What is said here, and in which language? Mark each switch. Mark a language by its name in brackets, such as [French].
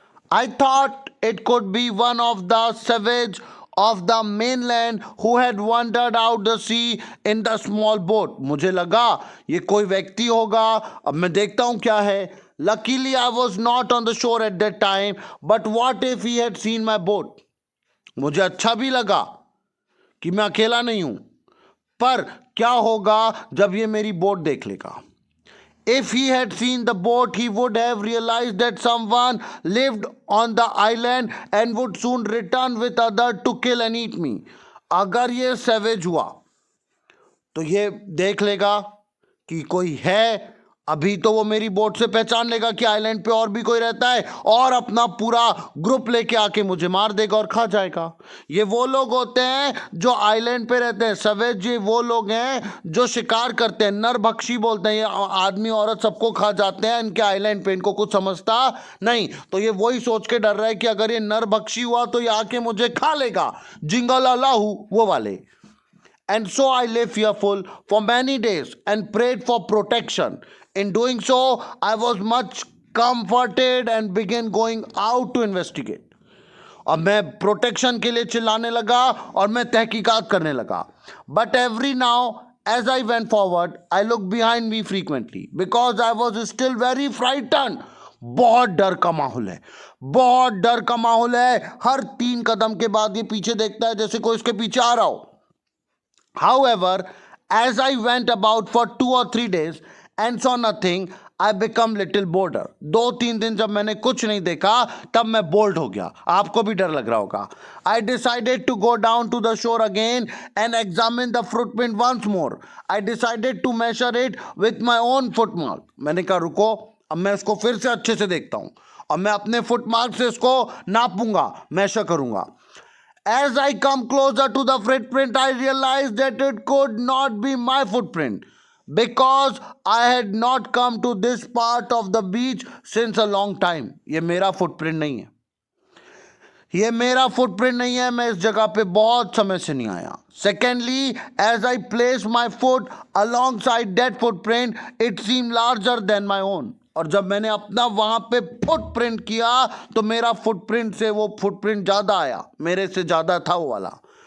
[English] I thought it could be one of the savage of the mainland who had wandered out the sea in the small boat. [Hindi] मुझे लगा ये कोई व्यक्ति होगा। अब मैं देखता हूँ क्या है। [English] Luckily I was not on the shore at that time, but what if he had seen my boat? [Hindi] मुझे अच्छा भी लगा कि मैं अकेला नहीं हूं, पर क्या होगा जब ये मेरी बोट देख लेगा। [English] If he had seen the boat, he would have realized that someone lived on the island and would soon return with others to kill and eat me. [Hindi] अगर ये savage हुआ तो ये देख लेगा कि कोई है, अभी तो वो मेरी बोट से पहचान लेगा कि आइलैंड पे और भी कोई रहता है, और अपना पूरा ग्रुप लेके आके मुझे मार देगा और खा जाएगा। ये वो लोग होते हैं जो आइलैंड पे रहते हैं। सवेज ये वो लोग हैं जो शिकार करते हैं, नरभक्षी बोलते हैं। ये आदमी औरत सबको खा जाते हैं इनके आइलैंड पे, इनको कुछ समझता नहीं। तो ये वही सोच के डर रहा है कि अगर ये नरभक्षी हुआ तो ये आके मुझे खा लेगा, जिंगल अल्लाहू वो वाले। [English] And so I lay fearful for many days and prayed for protection. In doing so, I was much comforted and began going out to investigate. [Hindi] अब मैं प्रोटेक्शन के लिए चिल्लाने लगा और मैं तहकीकात करने लगा. [English] But every now as I went forward, I looked behind me frequently because I was still very frightened. [Hindi] बहुत डर का माहौल है, बहुत डर का माहौल है. हर 3 कदम के बाद ये पीछे देखता है जैसे कोई उसके पीछे आ रहा हो. [English] However, as I went about for 2 or 3 days and saw nothing, I become little bolder. [Hindi] 2-3 दिन जब मैंने कुछ नहीं देखा तब मैं बोल्ड हो गया. आपको भी डर लग रहा होगा. [English] I decided to go down to the shore again and examine the footprint once more. I decided to measure it with my own footmark. [Hindi] मैंने कहा रुको, अब मैं इसको फिर से अच्छे से देखता हूँ और मैं अपने फुटमार्क से इसको नापूंगा, मेजर करूंगा. [English] As I come closer to the footprint, I realized that it could not be my footprint because I had not come to this part of the beach since a long time. [Hindi] ये मेरा footprint नहीं है, ये मेरा footprint नहीं है. मैं इस जगह पे बहुत समय से नहीं आया. [English] Secondly, as I placed my foot alongside that footprint, it seemed larger than my own. [Hindi] और जब मैंने अपना वहां पे फुटप्रिंट किया तो मेरा फुटप्रिंट से वो फुटप्रिंट ज्यादा आया, मेरे से ज्यादा था वो वाला.